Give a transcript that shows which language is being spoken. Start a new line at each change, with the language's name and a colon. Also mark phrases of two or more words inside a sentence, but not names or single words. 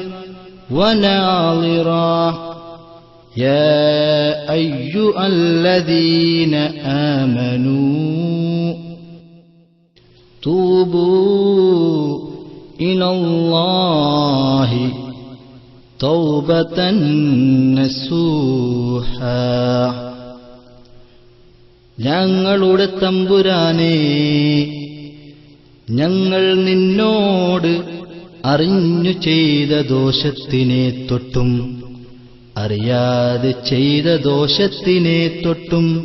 Arabic: وناظرا يا أيها الذين آمنوا توبوا إلى الله توبة نصوحا.
Malayalam: ഞങ്ങളുടെ തമ്പുരാനേ, ഞങ്ങൾ നിന്നോട് അറിഞ്ഞു ചെയ്ത ദോഷത്തിനെ തൊട്ടും അറിയാതെ ചെയ്ത ദോഷത്തിനെ തൊട്ടും